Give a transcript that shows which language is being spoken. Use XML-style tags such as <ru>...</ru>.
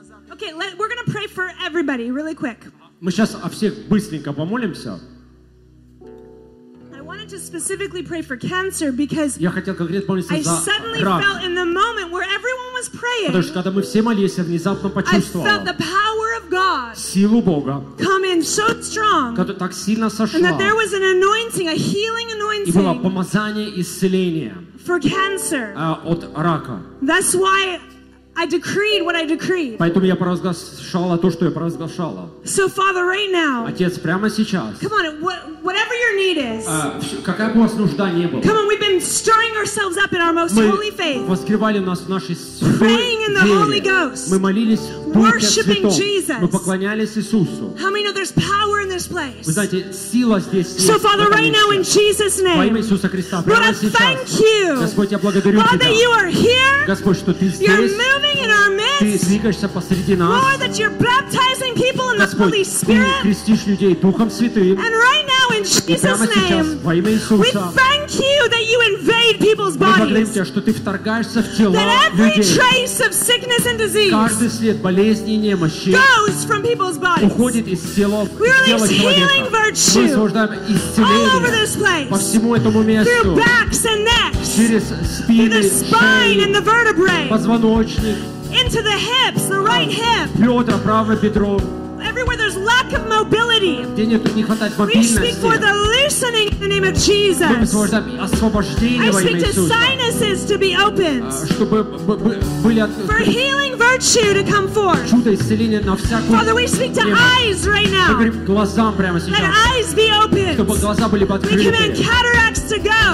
<en>Okay, we're gonna pray for everybody really quick.</en> <ru>Мы сейчас о всех быстренько помолимся.</ru> <en>I wanted to specifically pray for cancer because</en> <ru>я хотел конкретно помолиться за рак.</ru> <en>I suddenly felt in the moment where everyone was praying.</en> <ru>Потому что когда мы все молились, я внезапно почувствовал.</ru> <en>I felt the power of God.</en> <ru>Силу Бога.</ru> <en>Come in so strong.</en> <ru>Когда так сильно сошла.</ru> <en>And that there was an anointing, a healing anointing.</en> <ru>И было помазание, исцеление.</ru> <en>For cancer.</en> <ru>От рака.</ru> <en>That's why. I decreed what I decreed.</en> <ru>Поэтому я провозглашала то, что я провозглашала.</ru> <en>So, Father, right now.</en> <ru>Отец, прямо сейчас.</ru> <en>Come on, whatever your need is.</en> <ru>Какая бы у вас нужда не была.</ru> <en>Come on, we've been stirring ourselves up in our most holy faith.</en> <ru>Мы воскревали нас в нашей</ru> <en>Praying in the Holy Ghost.</en> <ru>Мы молились Духе Святом. Мы поклонялись Иисусу.</ru> <en>How many know there's power in this place?</en> <ru>Вы знаете, сила здесь есть.</ru> <en>So, Father, right now in Jesus' name.</en> <ru>Во имя Иисуса Христа, прямо сейчас.</ru> <en>Lord, I thank you.</en> <ru>Господь, я благодарю тебя.</ru> <en>Father, you are here.</en> <ru>Господь, что ты здесь. Ты двигаешься посреди нас.</ru> <en>Lord, that you're baptizing people in the Holy Spirit.</en> <ru>Ты крестишь людей Духом Святым.</ru> <en>And right now in Jesus' name.</en> <ru>Во имя Иисуса.</ru> <en>We thank you that you invade. invade people's bodies.</en> <ru>Мы благодарим тебя, что ты вторгаешься в тела людей.</ru> <en>That every trace of sickness and disease.</en> <ru>Каждый след болезни и немощи.</ru> <en>Goes from people's bodies.</en> <ru>Уходит из тела человека. Мы освобождаем исцеление по всему этому месту.</ru> <en>Through backs and necks.</en> <ru>Через спины,</ru> <en>through the spine and the vertebrae.</en> <ru>Позвоночник.</ru> <en>Into the hips, the right hip.</en> <ru>Бедра, правое бедро.</ru> <en>Everywhere there's lack of mobility.</en> <ru>Где нет, не хватает мобильности.</ru> <en>We speak for the loosening in the name of Jesus.</en> <ru>Мы освобождаем освобождение во имя Иисуса.</ru> <en>I speak to sinuses to be opened.</en> <ru>Чтобы были открыты.</ru> <en>For healing virtue to come forth.</en> <ru>Чудо исцеления на всякую.</ru> <en>Father, we speak to eyes right now.</en> <ru>Мы говорим глазам прямо сейчас.</ru> <en>Let eyes be opened.</en> <ru>Чтобы глаза были открыты.</ru> <en>We command cataracts to go.</en>